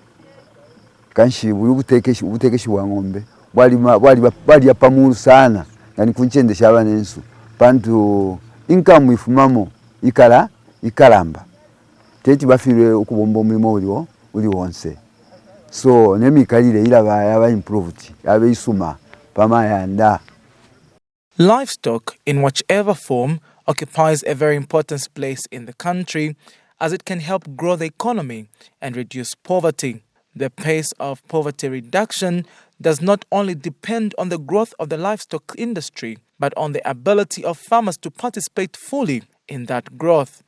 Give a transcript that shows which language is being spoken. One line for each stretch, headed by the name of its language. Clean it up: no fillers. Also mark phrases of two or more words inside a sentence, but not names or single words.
Bemba: kanshi ubutekeshibwa ngombe bali yapamuru sana ngani kunchendesha abana ensu bantu income ifumamo ikalamba teti bafire ukubomba umurimo uri wonse so nemikalire ilaba yaba improved yabe isuma pamayanda.
English: Livestock, in whichever form, occupies a very important place in the country as it can help grow the economy and reduce poverty. The pace of poverty reduction does not only depend on the growth of the livestock industry, but on the ability of farmers to participate fully in that growth.